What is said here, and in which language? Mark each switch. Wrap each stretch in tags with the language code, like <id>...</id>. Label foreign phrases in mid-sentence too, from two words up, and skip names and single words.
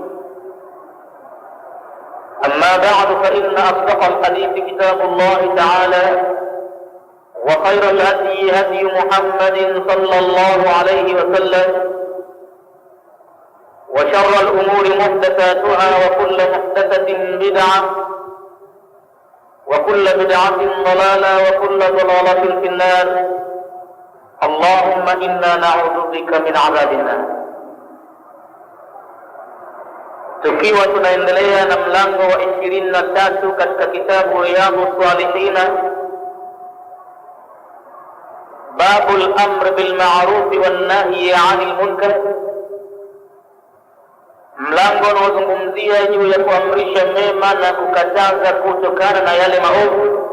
<ar>أما بعد، فإن أصدق الحديث كتاب الله تعالى، وخير الهدي هدي محمد صلى الله عليه وسلم، وشر الأمور محدثاتها، وكل محدثة بدعة، وكل بدعة ضلالة، وكل ضلالة في النار. اللهم إنا نعوذ بك من عذاب النار.</ar> <sw>Tukiwa tunaendelea na mlango wa 23 katika kitabu Riyadhus Salihin,</sw> <ar>باب الأمر بالمعروف والنهي عن المنكر,</ar> <sw>mlango unaozungumzia juu ya kuamrisha mema na kukataza kutokana na yale maovu.</sw>